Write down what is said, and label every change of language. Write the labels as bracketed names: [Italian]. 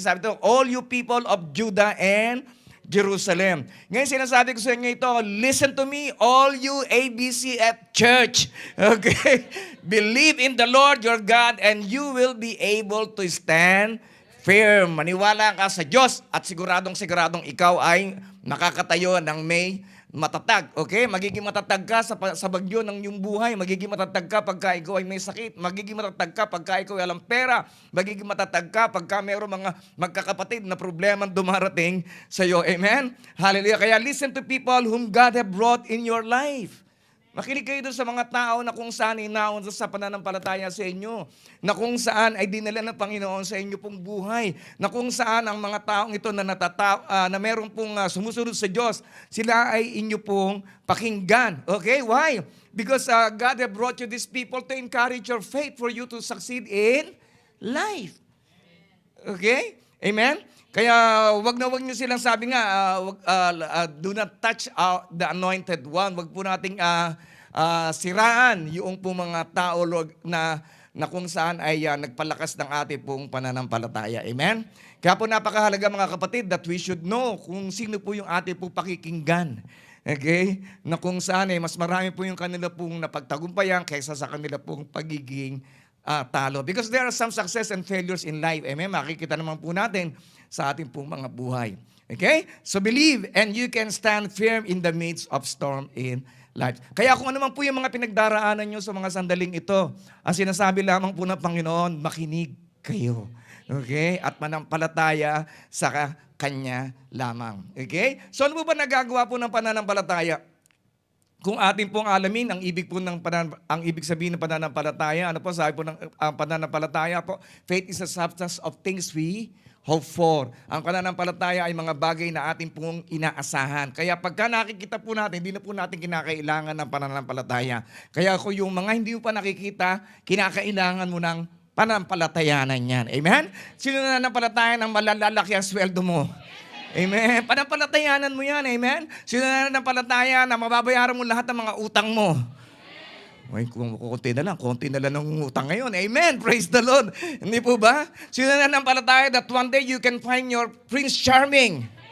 [Filipino] Sabi ito, [English] all you people of Judah and Jerusalem. [Filipino] Ngayon sinasabi ko sa inyo ito, [English] listen to me, all you ABCF Church. Okay? Believe in the Lord your God and you will be able to stand firm. [Filipino] Maniwala ka sa Diyos at siguradong ikaw ay nakakatayo ng may matatag. Okay? Magiging matatag ka sa bagyo ng iyong buhay. Magiging matatag ka pagka ikaw ay may sakit. Magiging matatag ka pagka ikaw ay walang pera. Magiging matatag ka pagka mayroong mga magkakapatid na problema dumarating sa iyo. Amen? Hallelujah. Kaya [English] listen to people whom God have brought in your life. [Filipino] Makinig kayo doon sa mga tao na kung saan inaon sa pananampalataya sa inyo, na kung saan ay dinala ng Panginoon sa inyo pong buhay, na kung saan ang mga taong ito na meron pong sumusunod sa Diyos, sila ay inyo pong pakinggan. [English] Okay? Why? Because God have brought you these people to encourage your faith for you to succeed in life. Okay? Amen? [Filipino] Kaya wag nyo silang sabi nga, [English] do not touch the anointed one. [Filipino] Wag po nating siraan yung po mga tao Lord, na kung saan ay nagpalakas ng ating pong pananampalataya. Amen? Kaya po napakahalaga mga kapatid [English] that we should know [Filipino] kung sino po yung ating pong pakikinggan. Okay? Na kung saan mas marami po yung kanila pong napagtagumpayan kaysa sa kanila pong pagiging talo. [English] Because there are some success and failures in life. Amen? [Filipino] Makikita naman po natin sa ating pong mga buhay. Okay? [English] So believe and you can stand firm in the midst of storm in life. [Filipino] Kaya kung ano man po yung mga pinagdaraanan nyo sa mga sandaling ito, ang sinasabi lamang po ng Panginoon, makinig kayo. Okay? At manampalataya sa Kanya lamang. Okay? So ano po ba nagagawa po ng pananampalataya? Kung atin pong alamin ang ibig sabihin ng pananampalataya, ano po sabi po ng pananampalataya po, [English] faith is the substance of things we hope for. [Filipino] Ang pananampalataya ay mga bagay na atin pong inaasahan. Kaya pagka nakikita po natin, hindi na po natin kinakailangan ng pananampalataya. Kaya kung yung mga hindi mo pa nakikita, kinakailangan mo ng pananampalatayanan yan. Amen? Sino na nanampalataya ng malalalaki ang sweldo mo? Amen. Panampalatayanan mo yan. Amen. Sino na nanampalataya na mababayaran mo lahat ng mga utang mo? Ay, konti na lang ng utang ngayon. Amen. [English] Praise the Lord. [Filipino] Hindi po ba? Sino na nanampalataya [English] that one day you can find your Prince Charming?